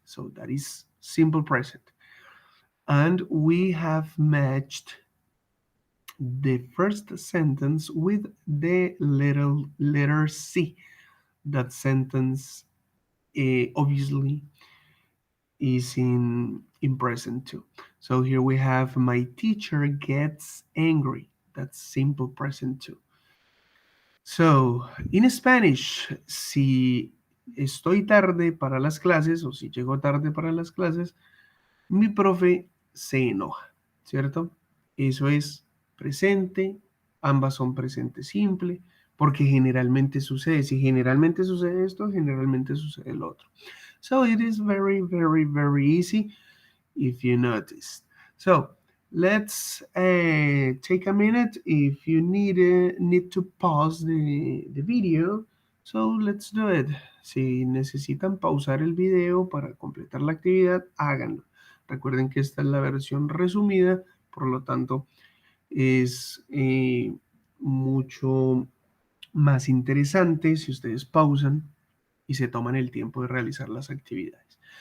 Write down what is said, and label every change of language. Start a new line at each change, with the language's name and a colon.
English: So that is simple present. And we have matched the first sentence with the little letter C. That sentence obviously is in present too. So here we have my teacher gets angry. That's simple present too. So, in Spanish,
Spanish: si estoy tarde para las clases o si llego tarde para las clases, mi profe se enoja, ¿cierto? Eso es presente, ambas son presente simple, porque generalmente sucede. Si generalmente sucede esto, generalmente sucede el otro.
English: So, it is very, very, very easy if you noticed. So let's take a minute. If you need to pause the video, so let's do it.
Spanish: Si necesitan pausar el video para completar la actividad, háganlo. Recuerden que esta es la versión resumida, por lo tanto es mucho más interesante si ustedes pausan y se toman el tiempo de realizar las actividades.